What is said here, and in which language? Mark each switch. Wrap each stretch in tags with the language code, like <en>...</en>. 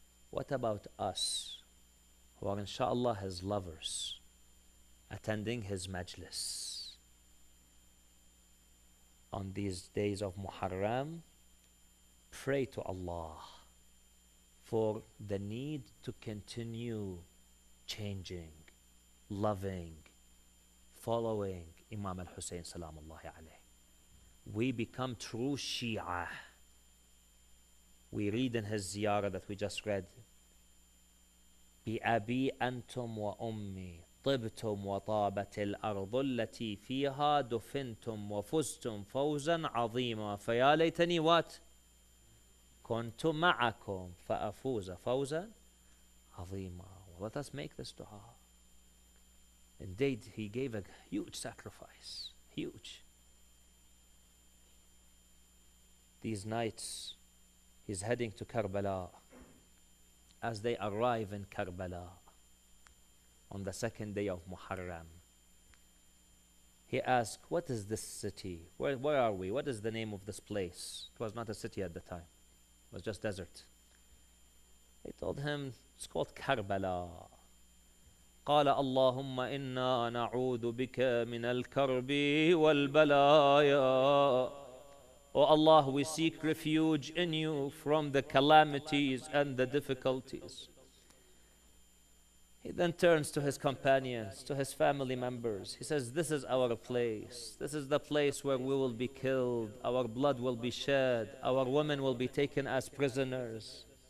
<en>What about us who are inshallah his lovers, attending his majlis on these days of Muharram? Pray to Allah for the need to continue changing, loving, following Imam al-Hussein salamullahi alayh. We become true Shia. We read in his ziyarah that we just read,</en> <ar>بأبي أنتم وأمي طبتم وطابت الأرض التي فيها دفنتم وفزتم فوزا عظيما فيا ليتني</ar> <en>what?</en> <ar>كنت معكم فأفوز فوزا عظيما.</ar> <en>Let us make this dua. Indeed, he gave a huge sacrifice. Huge. These nights, he's heading to Karbala. As they arrive in Karbala on the second day of Muharram, he asked, what is this city? Where are we? What is the name of this place? It was not a city at the time. It was just desert. They told him, it's called Karbala.</en> <ar>قال اللهم إنا نعوذ بك من الكرب والبلايا.</ar> <en>O Allah, we seek refuge in you from the calamities and the difficulties. He then turns to his companions, to his family members. He says, this is our place. This is the place where we will be killed. Our blood will be shed. Our women will be taken as prisoners.</en>